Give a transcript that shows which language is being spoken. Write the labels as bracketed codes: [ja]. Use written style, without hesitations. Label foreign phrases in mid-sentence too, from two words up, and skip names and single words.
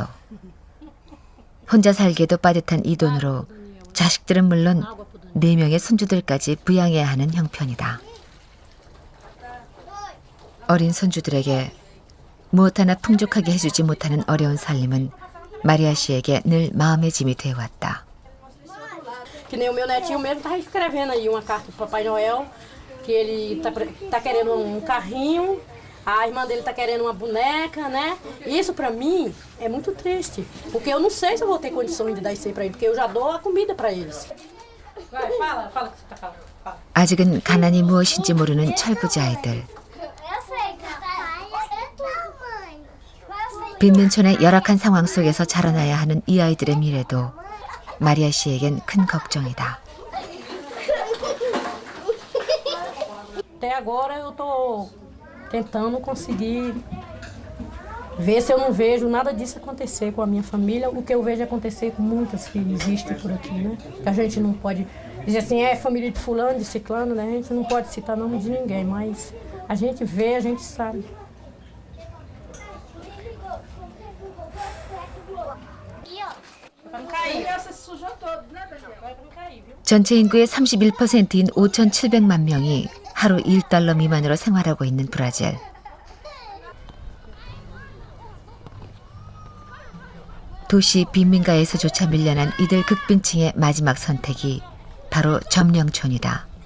[ko] 혼자 살기에도 빠듯한 이 돈으로 자식들은 물론 4명의 손주들까지 부양해야 하는 형편이다. 어린 손주들에게 무엇 하나 풍족하게 해주지 못하는 어려운 살림은 마리아 씨에게 늘 마음의 짐이 되어왔다. [pt] Que nem o meu netinho mesmo tá escrevendo aí uma carta pro Papai Noel, que ele tá querendo um carrinho, a irmã dele tá querendo uma boneca, né? Isso pra mim é muito triste, porque eu não sei se eu vou ter condições de dar isso aí pra ele, porque eu já dou a comida pra eles. Vai, fala o que você tá falando. [ko] 아직은 가난이 무엇인지 모르는 철부지 아이들. 빈민촌의 열악한 상황 속에서 자라나야 하는 이 아이들의 미래도 마리아 씨에겐 큰 걱정이다. [pt] Até agora eu tô tentando conseguir ver se eu não vejo nada disso acontecer com a minha família, o que eu vejo acontecer com muitas que existem por aqui, né? Que a gente não pode dizer assim, é família de fulano, de ciclano, né? A gente não pode citar nome de ninguém, mas a gente vê, a gente sabe. [ko] 전체 인구의 31%인 5,700만 명이 하루 1달러 미만으로 생활하고 있는 브라질. 도시 빈민가에서조차 밀려난 이들 극빈층의 마지막 선택이 바로 점령촌이다.